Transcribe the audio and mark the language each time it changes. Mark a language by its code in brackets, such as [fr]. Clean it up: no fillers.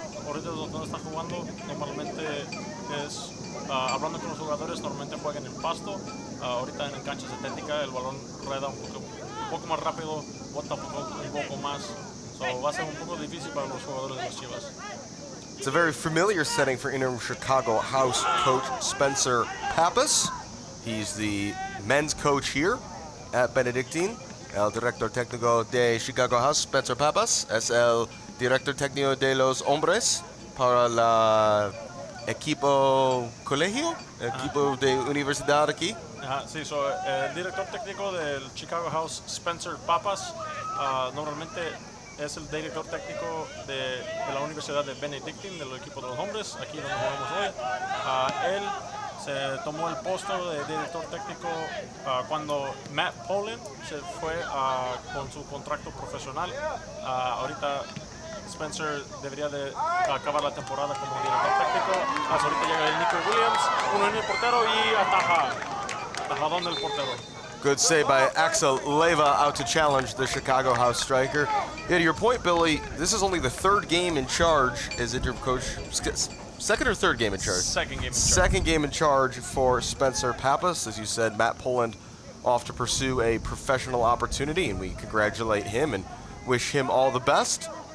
[es] Ahorita donde están jugando, normalmente es hablando con los jugadores, normalmente juegan en pasto. Ahorita en cancha sintética el balón rueda un poco más rápido, bota un poco más. So, va a ser un poco difícil para los jugadores de los Chivas. [en] It's a very familiar setting for interim Chicago House coach Spencer Pappas. He's the men's coach here at Benedictine. [es] El director técnico de Chicago House, Spencer Pappas, es el director técnico de los hombres para el equipo colegio, equipo de universidad aquí. Sí, el director técnico del Chicago House, Spencer Pappas, normalmente es el director técnico de la Universidad de Benedictine, del equipo de los hombres, aquí donde jugamos hoy. Él se tomó el puesto de director técnico cuando Matt Poland se fue con su contrato profesional. Ahorita Spencer debería de acabar la temporada como director técnico. Hasta ahorita llega el Nico Williams, uno en el portero y atajadón del portero. [en] Good save by Axel Leva out to challenge the Chicago House striker. Yeah, to your point, Billy, this is only the third game in charge as interim coach. Second or third game in charge? Second game in charge. Second game in charge for Spencer Pappas. As you said, Matt Poland off to pursue a professional opportunity, and we congratulate him and wish him all the best.